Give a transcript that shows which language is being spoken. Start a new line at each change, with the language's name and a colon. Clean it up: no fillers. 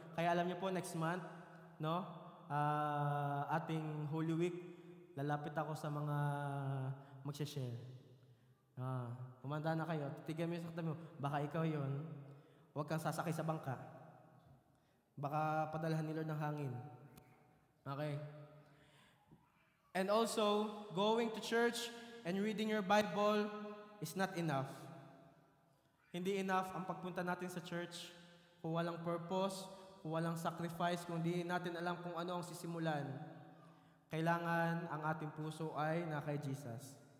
Filipino: Kaya alam niyo po, next month, no, ating Holy Week, lalapit ako sa mga magsha-share. Kumanda na kayo, titigan mo yung sakta mo, baka ikaw yun, huwag kang sasakay sa bangka. Baka padalhan ni Lord ng hangin. Okay?
English: And also, going to church and reading your Bible is not enough.
Filipino: Hindi enough ang pagpunta natin sa church kung walang purpose, kung walang sacrifice, kung hindi natin alam kung ano ang sisimulan. Kailangan ang ating puso ay na kay Jesus.